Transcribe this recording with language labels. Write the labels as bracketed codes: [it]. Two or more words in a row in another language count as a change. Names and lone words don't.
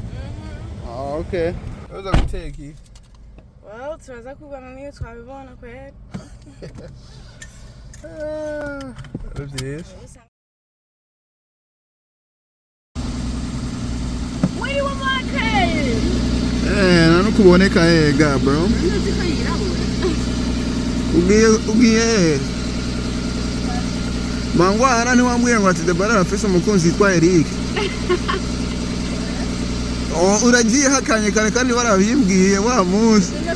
[en] Oh, okay. How's that we take you? [sw] Well, tunaanza kuangalia tukavivona kweli. [en] What's this? What do you want my cake? [rn] Nanokuboneka ega, bro. Ugiye. Mangwana niwambwiye ngo ati Debora arafise umukunzi yitwa Eric. Uragiye hakanye kare kandi warabimbwiye wa munsi.